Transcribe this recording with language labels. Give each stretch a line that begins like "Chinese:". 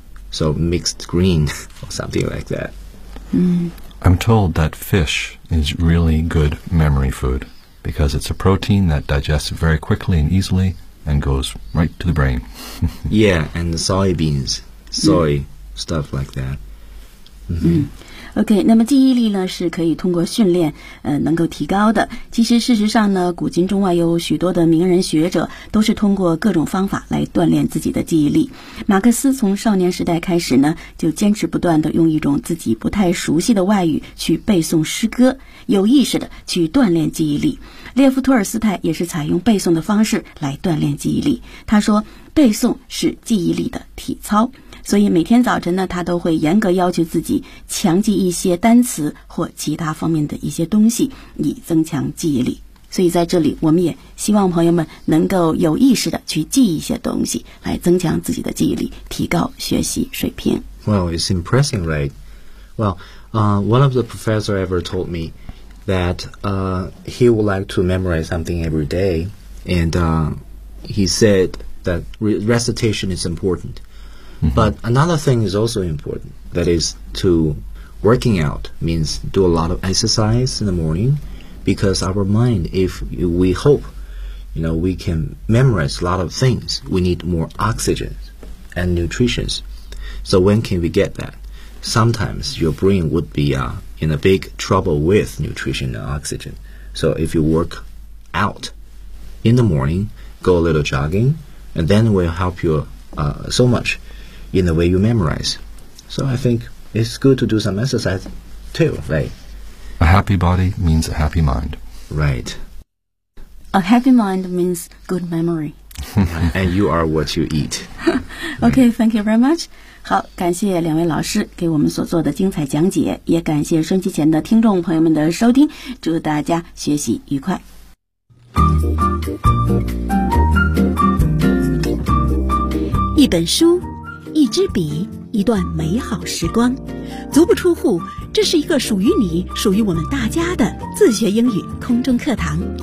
English: So mixed green or something like that. Mm. I'm told that fish is really good memory food because it's a protein that digests very quickly and easily and goes right to the brain. Yeah, and the soybeans, soy, stuff like that. Mm-hmm.
Chinese: OK, 那么记忆力呢是可以通过训练能够提高的。其实事实上呢古今中外有许多的名人学者都是通过各种方法来锻炼自己的记忆力。马克思从少年时代开始呢就坚持不断地用一种自己不太熟悉的外语去背诵诗歌，有意识地去锻炼记忆力。列夫·托尔斯泰也是采用背诵的方式来锻炼记忆力。他说背诵是记忆力的体操。所以每天早晨呢他都会严格要求自己强记一些单词或其他方面的一些东西以增强记忆力。所以在这里我们也希望朋友们能够有意识的去记一些东西来增强自己的记忆力提高学习水平。
English: Well, it's impressive, right? Well, one of the professors ever told me that he would like to memorize something every day and he said that recitation is important. But another thing is also important, that is to working out means do a lot of exercise in the morning because our mind, if we hope, you know, we can memorize a lot of things, we need more oxygen and nutrition. So when can we get that? Sometimes your brain would be in a big trouble with nutrition and oxygen. So if you work out in the morning, go a little jogging, and then it will help you so much. In the way you memorize. So I think it's good to do some exercise too, right? A happy body means a happy mind. Right. A happy mind means good memory. And you are what you eat. Okay, thank you very much.
Chinese: 好，感谢两位老师给我们所做的精彩讲解，也感谢收听前的听众朋友们的收听，祝大家学习愉快。一本书，一支笔，一段美好时光，足不出户，这是一个属于你，属于我们大家的自学英语空中课堂。